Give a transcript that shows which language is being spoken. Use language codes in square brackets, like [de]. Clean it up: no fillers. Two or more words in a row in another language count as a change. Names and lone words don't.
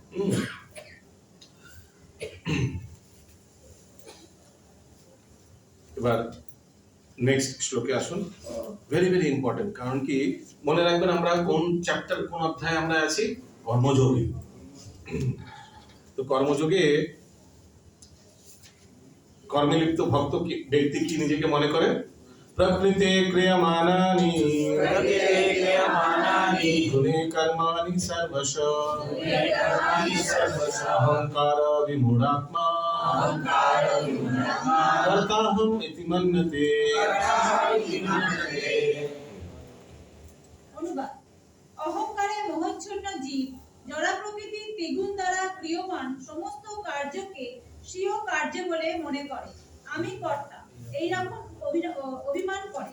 [bn] এবার নেক্সট শ্লোকে আসুন, [en] very very important, [bn] কারণ কি মনে রাখবেন আমরা কোন চ্যাপ্টার কোন অধ্যায়ে আমরা আছি, কর্মযোগে। তো কর্মযোগে কর্মে লিপ্ত ভক্ত ব্যক্তি কি নিজেকে মনে করে, [sa] প্রকৃতে ক্রিয়মাণানি कर्माणि गुणे कर्माणि सर्वश अहंकार विमूढात्मा कर्ताहम् इति मन्यते। [bn] অনুবাদ। অহংকারে মোহচ্ছন্ন জীব জড়া প্রকৃতির ত্রিগুণ দ্বারা ক্রিয়মান সমস্ত কার্যকে স্বীয় কার্য বলে মনে করে, আমি কর্তা এইরকম অভিমান করে।